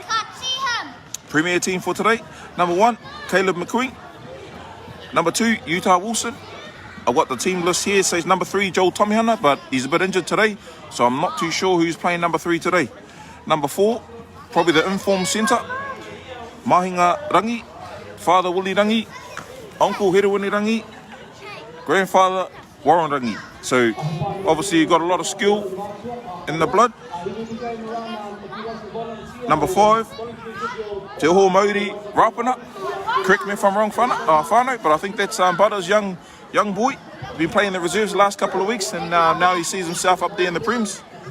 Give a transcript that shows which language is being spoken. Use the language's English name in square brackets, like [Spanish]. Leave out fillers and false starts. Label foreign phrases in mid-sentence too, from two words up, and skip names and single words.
[English] Premier team for today. Number 1, Caleb McQueen. Number 2, Utah Wilson. I've got the team list here. It says number 3, Joel Tomihana, but he's a bit injured today, so I'm not too sure who's playing number 3 today. Number 4, probably the informed centre, Mahinga Rangi, Father Willie Rangi, Uncle Herewini Rangi, Grandfather Warren Rangi. So obviously you've got a lot of skill in the blood. Number 5, Te Oho Mauri Rapana. Correct me if I'm wrong, whānau, but I think that's Butta's young boy. Been playing the reserves the last couple of weeks, and now he sees himself up there in the Prems.